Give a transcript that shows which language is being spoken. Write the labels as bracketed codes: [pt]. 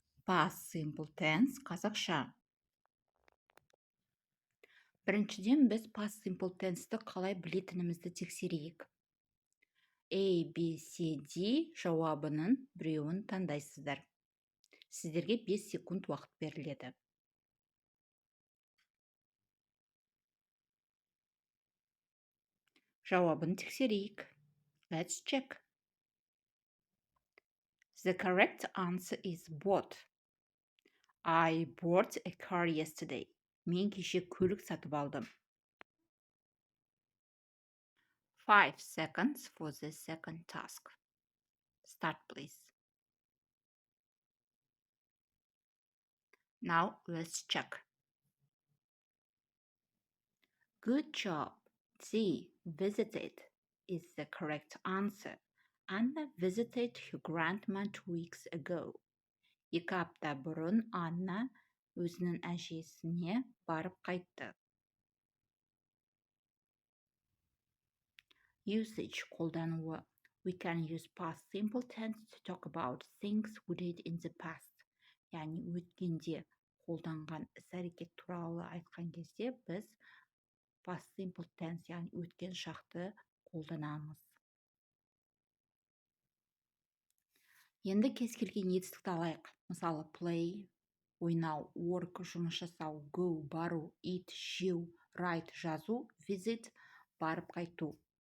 [en] Past simple tense қазақша. [kk] Біріншіден біз past simple tense'ті қалай білетінімізді тексерейік. A, B, C, D жауабының біреуін таңдайсыздар. Сіздерге 5 секунд уақыт беріледі. Жауабын тексерейік. [en] Let's check. The correct answer is both. I bought a car yesterday. [kk] Мен кеше көлік сатып алдым. [en] 5 seconds for the second task. Start, please. Now, let's check. Good job. C. Visited is the correct answer. Anna visited her grandma 2 weeks ago. [kk] 2 апта бұрын Анна өзінің әжесіне барып қайтты. Usage қолдануы. [en] We can use past simple tense to talk about things we did in the past. [kk] Яғни өткенде қолданған іс-әрекет туралы айтқан кезде біз past simple tense, яғни өткен шақты қолданамыз. Енді кез келген етістікті алайық. Мысалы, play, ойнау, work, жұмыс жасау, go, бару, eat, жеу, write, жазу, visit, барып қайту.